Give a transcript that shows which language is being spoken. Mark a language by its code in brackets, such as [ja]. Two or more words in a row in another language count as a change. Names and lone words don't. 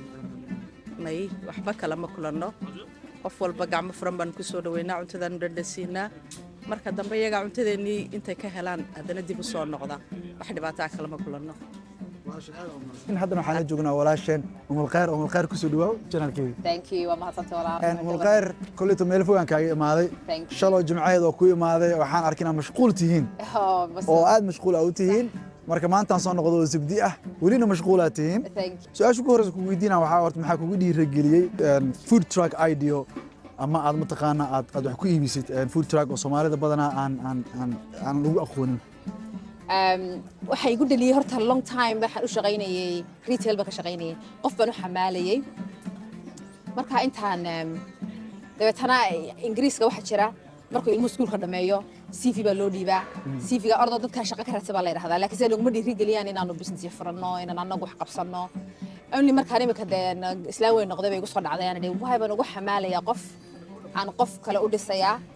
[so] may waxba kala ma kulanno qof walba gacmo furan baan ku soo dhaweynaa cuntadan dhadhasiinaa marka dambe iyaga cuntadeennii intay ka helaan haddana dib u soo noqda wax dhibaato ah kala ma kulanno in haddana waxaan la joognaa walaasheen Umul Khayr ku soo dhawaaw channelkeeda [en] thank you [so] waa mahadsantahay walaal Umul Khayr kullitu meel fogaan kaaga imaaday shalo jimcadeed oo ku imaaday waxaan arkinaa mashquul tihiin oo aad mashquul ah u tihiin marka maanta aan soo noqdo sabdi ah welina mashquul ah tihiin su'aasha ku horeysa ku weydiinaa waxa horta maxaa kugu dhiirigeliyay [en] food truck idea [so] ama aad mataqaana aad wax ku iibisid [en] food truck [so] oo Soomaalida badanaa aan lagu aqoonin waxay igu dhaliyay horta [en] long time [so] waxaan u shaqaynayay retail baan ka shaqaynayay qof baan u xamaalayay marka intaan dabeetana ingiriiska waxa jira markuu ilmuhu iskuulka dhameeyo CV baa loo dhiibaa CV-ga ordoo dadka shaqo ka raadsan baa la yidhahdaa laakiin sida laguma dhiirigeliyaan inaanu business furanno inaan anagu wax qabsanno only markaan imika deen islaan weyn noqday bay igu soo dhacday aan idhi waay baan ugu xamaalayaa qof aan qof kale u dhisayaa